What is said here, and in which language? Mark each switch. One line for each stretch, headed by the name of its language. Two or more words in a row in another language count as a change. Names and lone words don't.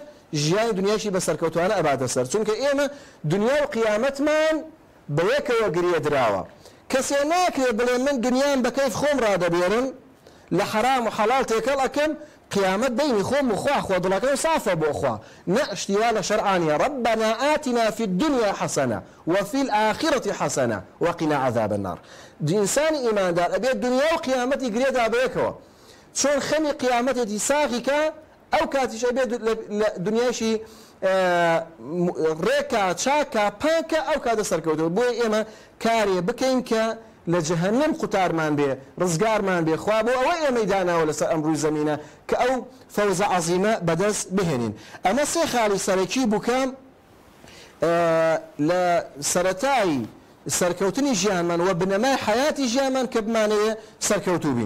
Central Kurdish: ژیانی دنیاشی بە سەرکەوتوانە ئەباتە سەر چونکە ئێمە دنیا و قیامەتمان بەیەکەوە گرێ دراوە کەسێ ناکرێت بڵێ من دنیام بە کەیف خۆم ڕادەبێرن لە حرام و حەڵال تێکەڵ ئەکەم قیامەت بینی خۆم و خوا خۆ دڵەکەم سافە بۆ خوا نەشتیوا لە شەرعانیە
Arabic: ربنا آتنا في الدنيا حسنة وفي الآخرة حسنة وقنا عذاب النار
Central Kurdish: ئینسانی ئیماندار ئەبێت دنیا و قیامەتی گرێدا بەیەکەوە چۆن خەمی قیامەتێتی ساغیکە ئەو کاتیش ئەبێت لە دنیاشی ڕێکە چاکە پاکە ئەو کاتە سەرکەوتەوە بۆیە ئێمە کارێ بکەین کە لە جەهەنەم قوتارمان بێ ڕزگارمان بێ خوا بۆ ئەوە ئێمەی داناوە لەسەر ئەم ڕووی زەمینە کە ئەو
Arabic: فەوزە عەزیمە
Central Kurdish: بەدەست بهێنین ئەمە سێ خاڵی سەرەکی بووکە لە سەرەتای سەرکەوتنی ژیانمان و بنەمای حیاتی ژیانمان کە بمانەوێ سەرکەوتوو بین